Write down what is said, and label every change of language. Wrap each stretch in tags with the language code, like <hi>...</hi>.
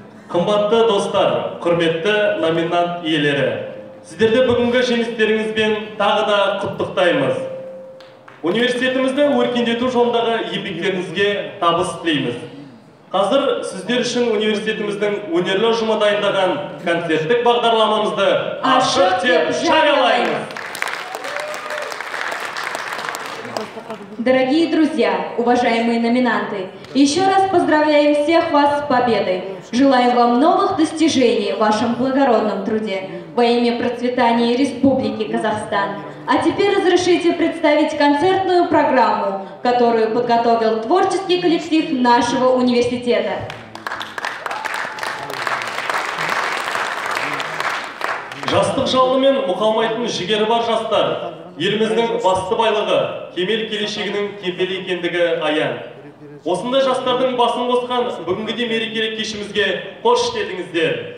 <kk>Қымбатты достар, құрметті номинант иелері, сіздерді бүгінгі жеңістеріңізбен тағы да құттықтаймыз. Университетімізді өркендету жолындағы еңбектеріңізге табыс тілейміз. Қазір сіздер үшін университетіміздің өнерлі ұжымы дайындаған концерттік бағдарламамызды ашық деп жариялаймыз.</kk> <ru>Дорогие друзья, уважаемые номинанты, еще раз поздравляем всех вас с победой. Желаю вам новых достижений в вашем благородном труде во имя процветания Республики Казахстан. А теперь разрешите представить концертную программу, которую подготовил творческий коллектив нашего университета.</ru> <kk>Жастық жалынымен мұқалмайтын жігері бар жастар, еліміздің басты байлығы, кемел келешегінің кепелі екендігі аян. Осындай жастардың басын қосқан бүгінгіде мерекелік кешімізге қош келдіңіздер.</kk>